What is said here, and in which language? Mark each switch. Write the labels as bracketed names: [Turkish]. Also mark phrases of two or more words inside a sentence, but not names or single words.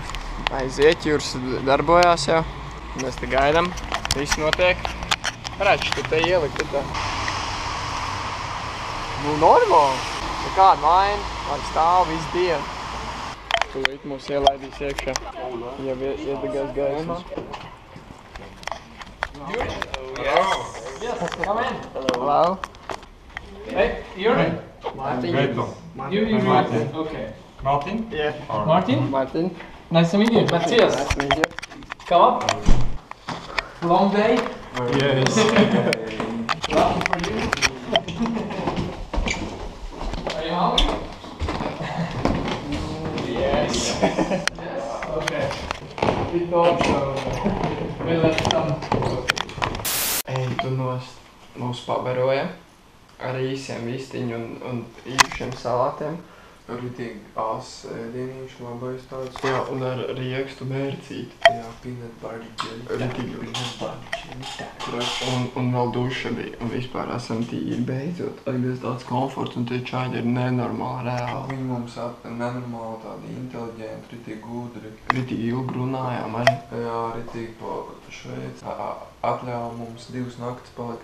[Latvian] Aiziet, Jūrs darbojās jau. Mēs te gaidām, viss notiek. Redz, tu te ielikt tā. Nu, normāli. Nekāda vaina, var stāv visu dienu. Tūlīt mūs ielaidīs iekšā. Ja iedegās gaismas. [English] Yes, come in. Hello. Hey, you're Martin. You Martin. Okay. Martin? Yeah. Martin? Martin. Nice to meet you. Matthias. Nice to meet you. Come up. Long day. Yes. Lucky for you. Are you hungry? Yes. Yes. Okay. We thought so. We left some. [Latvian] Ej, tu mūs pabaroja ar īsiem vistiņu un īpašiem salātiem. Ritīgi ās ēdienīši, labais tāds. Jā, un ar riekstu mērcīti. Jā, [English] peanut butter jelly. [Latvian] Ritīgi [English] peanut butter jelly. [Latvian] Un vēl duša bija. Un vispār esam tīri beidzot. Tagad tāds komforts un tie čaļi ir nenormāli reāli. Viņi mums nenormāli tādi inteliģenti, ritīgi gudri. Ritīgi ilgi runājām arī. Jā, ritīgi pa Šveici. Atļāva mums 2 naktis palikt.